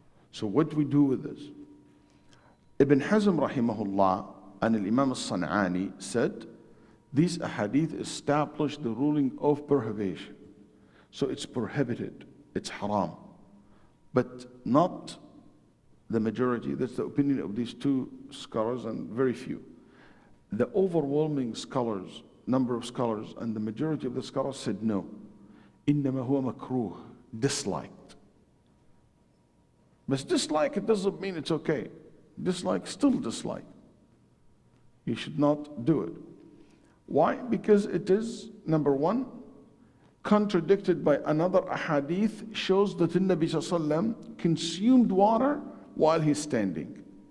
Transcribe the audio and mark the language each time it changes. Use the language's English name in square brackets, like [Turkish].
[English] So what do we do with this? Ibn Hazm rahimahullah and Imam al-San'ani said, these ahadith establish the ruling of prohibition. So it's prohibited, it's haram. But not the majority. That's the opinion of these two scholars and very few. The overwhelming scholars, number of scholars, and the majority of the scholars said no. [Arabic] إِنَّمَا هُوَ مَكْرُوهٌ, [English] disliked. But dislike, it doesn't mean it's okay. Dislike, still dislike. You should not do it. Why? Because it is, number one, contradicted by another ahadith, shows that the Nabi Sallallahu Alaihi Wasallam consumed water while he's standing.